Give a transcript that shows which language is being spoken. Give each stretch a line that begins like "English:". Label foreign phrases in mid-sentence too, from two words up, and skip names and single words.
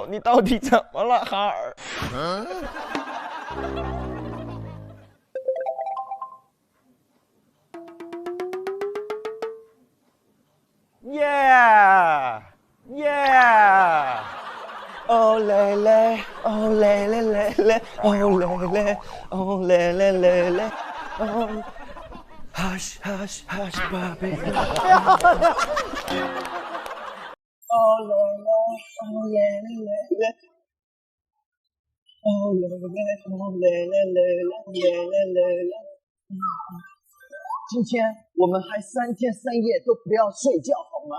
Chinese: 你到底怎么了，哈尔？耶耶！哦嘞嘞，哦嘞嘞嘞嘞，哦嘞嘞，哦嘞嘞嘞嘞，哦。
English: Hush hush hush, baby. Oh la la, oh la la la, oh la la, oh la la la, la la la.
Chinese: 今天我们还3天3夜都不要睡觉好吗？